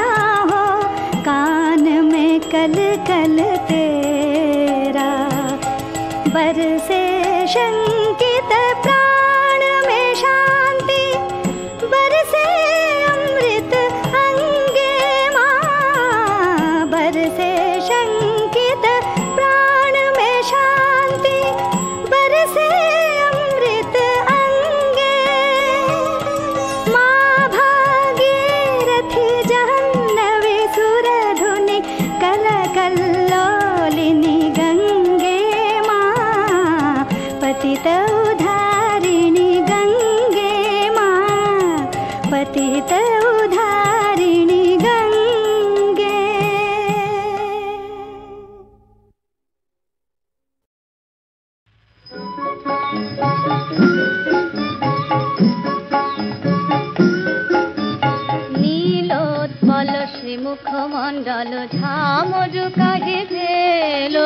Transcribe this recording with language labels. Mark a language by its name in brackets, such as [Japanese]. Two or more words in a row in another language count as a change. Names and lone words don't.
[Hindi] हो, कान में कल कल तेरा, बरसे शंकित प्राण में शांति, बरसे अमृत अंगे मां, बरसे शंकित प्राण में शांति, बरसे अमृत अंगे मां। भागीरथी जाह्नवी सुरधुनि कल कल्लोलिनी गंगे मां, पतित उद्धारिणी गंगे मां, पतित उद्धारिणी गंगे। [Bangla] নীলোৎপল শ্রীমুখমণ্ডল ঝামরু কাহে ভেলো,